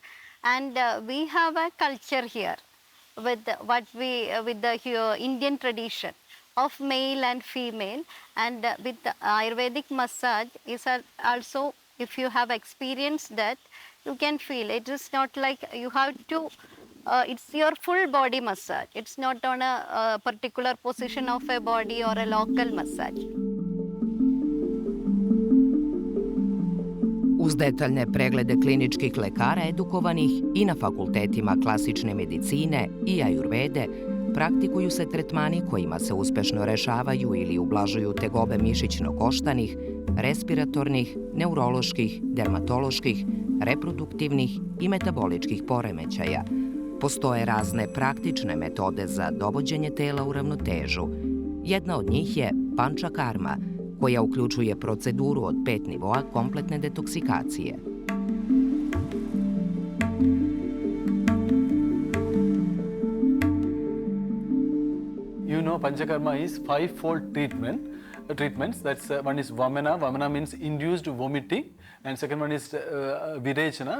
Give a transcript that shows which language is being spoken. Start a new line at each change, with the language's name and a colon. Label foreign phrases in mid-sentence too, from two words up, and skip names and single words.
English: And we have a culture here with the Indian tradition of male and female, and with the Ayurvedic massage is also, if you have experienced that, you can feel it is not like you have to, it's your full body massage. It's not on a particular position of a body or a local massage.
Serbian: Uz detaljne preglede kliničkih lekara edukovanih i na fakultetima klasične medicine i ajurvede, praktikuju se tretmani kojima se uspešno rešavaju ili ublažuju tegobe mišićno-koštanih, respiratornih, neuroloških, dermatoloških, reproduktivnih i metaboličkih poremećaja. Postoje razne praktične metode za dovođenje tela u ravnotežu. Jedna od njih je pančakarma, koja uključuje proceduru od 5 nivoa kompletne detoksikacije.
English: You know, Panchakarma is five-fold treatments. That's one is Vamana. Vamana means induced vomiting, and second one is Virechana.